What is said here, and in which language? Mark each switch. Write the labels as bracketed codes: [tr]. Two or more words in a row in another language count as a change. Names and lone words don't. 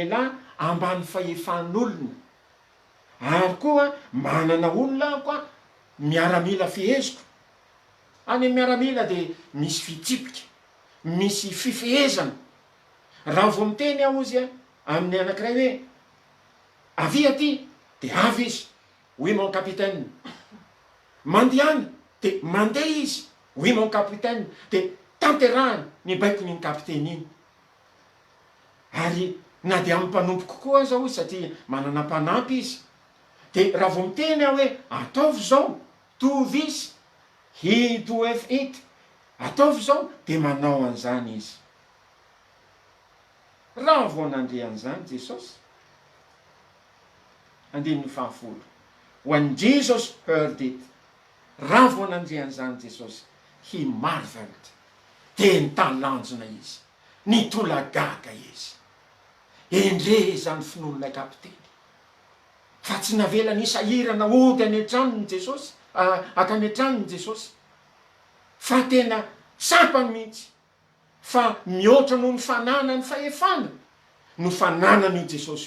[mg] lehilahy ambany fahefan'olona ary koa manana olona koa miaramila fiheziko any miaramila de misy fitsipika misy fifehezana raha vo miteny aho izy a amin'ny anankiray hoe avy aty de avy izy [fr] oui mon capitaine [mg] mandeana de mandeha izy [fr] oui mon capitaine [mg] de tanterahany ny baiko ny kapiteny iny ary na de amin'ny mpanompo kokoa zao izy satria manana mpanampy izy de raha vo miteny aho hoe ataovy zao [en] do this he doeth it [mg] ataovy zao de manao an'izany izy raha vo nandre an'izany Jesosy andininy fahafolo [en] when Jesus heard it [mg] raha vo nandre an'izany Jesosy [en] he marveled [mg] de nitalanjona izy nitolagaga izy endre zany finoan'ilay kapiteny fa tsy navela nisahirana ody any an-tranony Jesosy akany an-tranony Jesosy fa tena sapany mihitsy fa mihoatra noho ny fanana ny fahefana no fananan'io Jesosy io